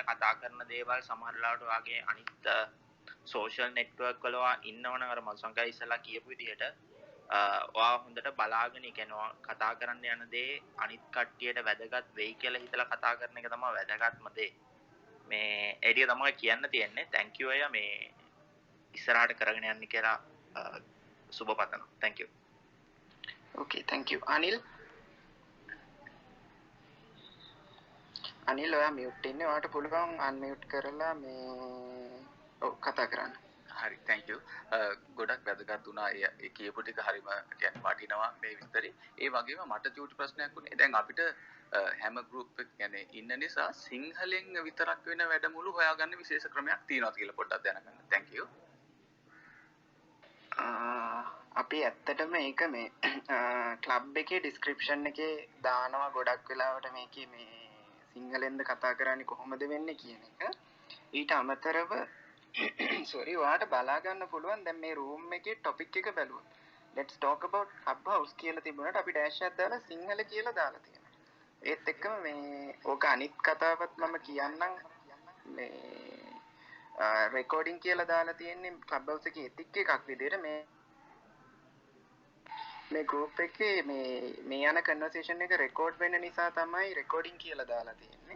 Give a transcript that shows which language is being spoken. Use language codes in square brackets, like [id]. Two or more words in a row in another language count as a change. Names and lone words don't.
[si] කතා කරන දේවල් සමහර ලාවට ඔයාගේ අනිත් [en] social network [si] වල ඉන්නවනම් අර මල්සංකයි ඉස්සලා කියපු විදිහට ඔයා හොඳට බලාගෙන ඉගෙනවා කතා කරන්න යන දේ අනිත් කට්ටියට වැදගත් වෙයි කියලා හිතලා කතා කරන එක තමයි වැදගත්ම දේ මේ ඒ ටික තමයි කියන්න තියෙන්නේ [en] thank you [si] අය මේ ඉස්සරහට කරගෙන යන්න කියලා සුබ පතනවා [en] thank you okay thank you [si] අනිල් ඔයා mute ඉන්නේ ඔයාට පුළුවන් unmute කරලා මේ ඔව් කතා කරන්න හරි [en] thank you [si] ගොඩක් වැදගත් වුණා ඒ කියපු ටික හරිම කියන්නේ වටිනවා මේ විස්තරي ඒ වගේම මට චූටි ප්‍රශ්නයක් වුණේ දැන් අපිට හැම group එක කියන්නේ ඉන්න නිසා සිංහලෙන් විතරක් වෙන වැඩමුළු හොයාගන්න විශේෂ ක්‍රමයක් තියෙනවද කියලා පොඩ්ඩක් දැනගන්න thank you අපි ඇත්තටම ඒක මේ ක්ලබ් එකේ ඩිස්ක්‍රිප්ෂන් එකේ දානවා ගොඩක් වෙලාවට මේකේ මේ සිංහලෙන්ද කතා කරන්නේ කොහොමද වෙන්නේ කියන එක ඊට අමතරව sorry ඔයාට බලා ගන්න පුළුවන් දැන් මේ room එකේ topic එක බැලුවොත් [en] let's talk about clubhouse [si] කියලා තිබුණාට අපි dash එකක් දාලා සිංහල කියලා දාලා තියෙනවා ඒත් එක්කම මේ ඕක අනිත් කතාවත් මම කියන්නම් මේ රෙකෝඩින් කියලා දාලා තියෙන්නේ ක්ලබ් හවුස් එකේ එතික් එකක් විදිහට මේ group එකේ මේ යන conversation එක record වෙන නිසා තමයි recording කියලා දාලා තියෙන්නේ.